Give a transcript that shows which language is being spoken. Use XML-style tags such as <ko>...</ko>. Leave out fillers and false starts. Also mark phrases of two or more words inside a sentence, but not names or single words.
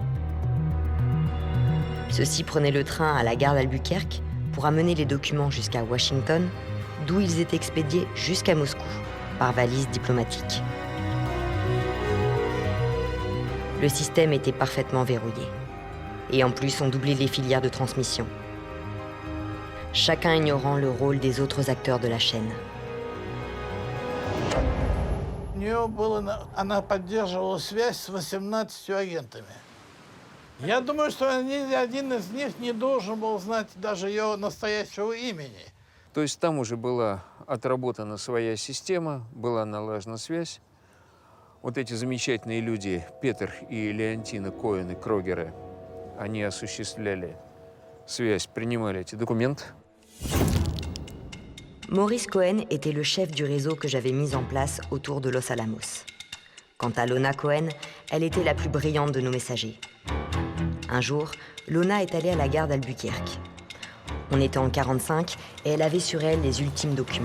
<fr>Ceux-ci prenaient le train à la gare d'Albuquerque pour amener les documents jusqu'à Washington, d'où ils étaient expédiés jusqu'à Moscou, par valise diplomatique. Le système était parfaitement verrouillé. Et en plus, on doublait les filières de transmission. Chacun ignorant le rôle des autres acteurs de la chaîne.</fr> <ru>У нее было, она поддерживала связь с 18 агентами. Я думаю, что ни один из них не должен был знать даже ее настоящего имени. То есть там уже была отработана своя система, была налажена связь. Вот эти замечательные люди, Петер и Леонтина Коэн и Крогеры, они осуществляли связь принимали эти документы.</ru> <fr>Maurice Cohen était le chef du réseau que j'avais mis en place autour de Los Alamos. Quant à Lona Cohen, elle était la plus brillante de nos messagers. Un jour, Lona est allée à la gare d'Albuquerque. On était en 1945 et elle avait sur elle les ultimes documents.</fr>